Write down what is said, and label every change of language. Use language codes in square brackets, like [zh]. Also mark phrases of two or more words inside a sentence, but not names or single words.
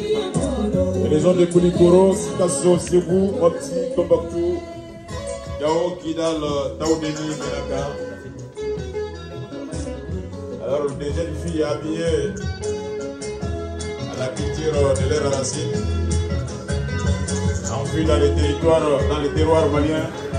[fr] Les gens de Koulikoro, Sikasso, Sibou, Mopti, Tombouctou, Yao, Kidal, Taoudeni, Menaka. Alors, des jeunes filles habillées à la culture de l'air racine, enfuies dans les terroirs maliens.